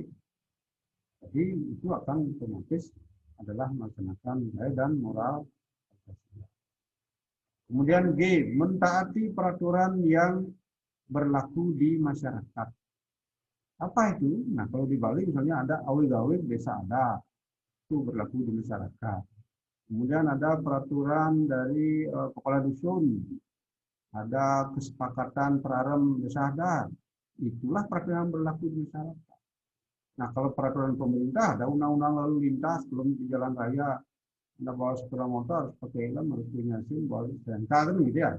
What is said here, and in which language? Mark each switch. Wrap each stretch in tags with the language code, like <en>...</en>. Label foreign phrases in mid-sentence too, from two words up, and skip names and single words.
<id>Jadi itu akan otomatis adalah melaksanakan nilai dan moral Pancasila. Kemudian G, mentaati peraturan yang berlaku di masyarakat. Apa itu? Nah, kalau di Bali misalnya ada awig-awig desa adat, itu berlaku di masyarakat. Kemudian ada peraturan dari kepala dusun, ada kesepakatan perarem desa adat. Itulah peraturan yang berlaku di masyarakat. Nah, kalau peraturan pemerintah, ada undang-undang lalu lintas, belum di jalan raya, Anda bawa sepeda motor, harus pakai helm, harus punya SIM, bawa STNK, kan gitu ya.</id>